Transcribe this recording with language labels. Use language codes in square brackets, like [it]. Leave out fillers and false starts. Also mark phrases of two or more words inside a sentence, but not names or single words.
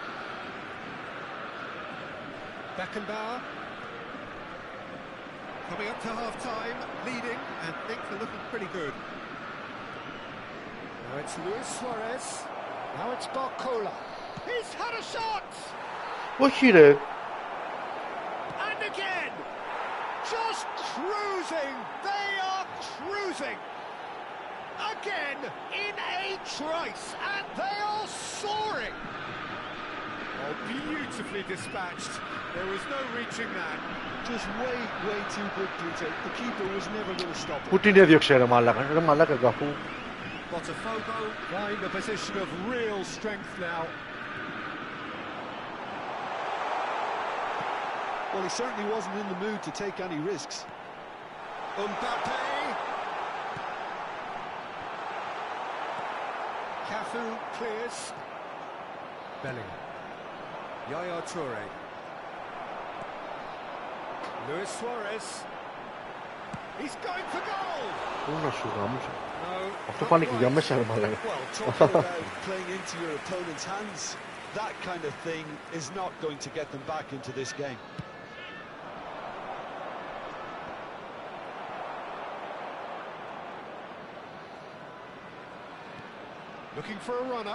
[en] Beckenbauer coming up to half-time, leading, and things are looking pretty good. Now it's Luis Suarez. Now it's Barcola. He's had a shot! [el] Όχι ρε. [en] And again! Just cruising! They are cruising! Again, in a trice, and they are soaring! Oh, beautifully dispatched. There was no reaching that. Just way too good, Peter. The keeper was never going to stop it. [el] Πού την έδιωξε ρε μαλάκα, ρε μαλάκα καφού. [en] Botafogo find a position of real strength now. Well, he certainly wasn't in the mood to take any risks. Mbappe. Cafu clears. Bellingham. Yaya Toure. Luis Suarez. He's going for goal. [el] Πού να σου γάμουσα. Αυτό πάνε και για μέσα ρε μαλάκα. [en] Well, talking about playing into your opponent's hands, that kind of thing is not going to get them back into this game. Looking for a runner.